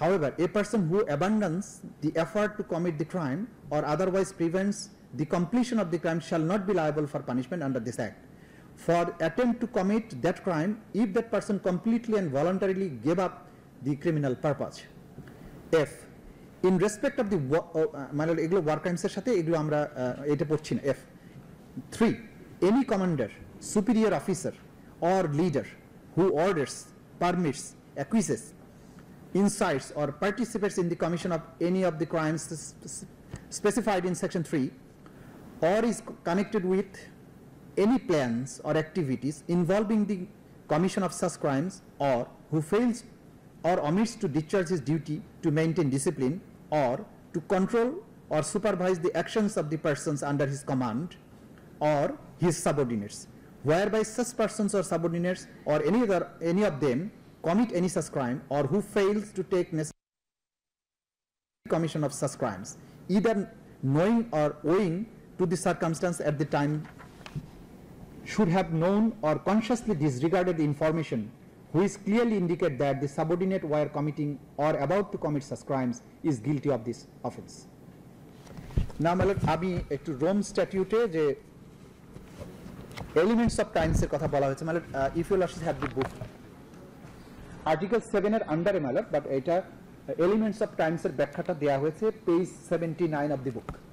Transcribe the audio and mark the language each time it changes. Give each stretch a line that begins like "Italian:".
English: However, a person who abandons the effort to commit the crime or otherwise prevents the completion of the crime shall not be liable for punishment under this act. For attempt to commit that crime, if that person completely and voluntarily gave up the criminal purpose. F, in respect of the
Bangla: মানে এগুলো war ক্রাইমসের সাথে এগুলো আমরা এটা পড়ছি না।
English: F, 3, any commander, superior officer or leader who orders, permits, acquiesces, incites or participates in the commission of any of the crimes specified in section 3 or is connected with any plans or activities involving the commission of such crimes, or who fails or omits to discharge his duty to maintain discipline or to control or supervise the actions of the persons under his command or his subordinates, whereby such persons or subordinates or any of them commit any such crime, or who fails to take necessary commission of such crimes, either knowing or owing to the circumstance at the time, should have known or consciously disregarded the information which clearly indicate that the subordinate were committing or about to commit such crimes is guilty of this offense.
Bangla: Now আমি একটু Rome স্ট্যাটিউটে যে elements of crimes এর কথা বলা হয়েছে, মানে
English: if you last have the book
Bangla: article 7 এর আন্ডারে মালট, বাট এটা এলিমেন্টস অফ ক্রাইমস এর ব্যাখ্যাটা দেয়া হয়েছে পেজ 79 অফ দি বুক।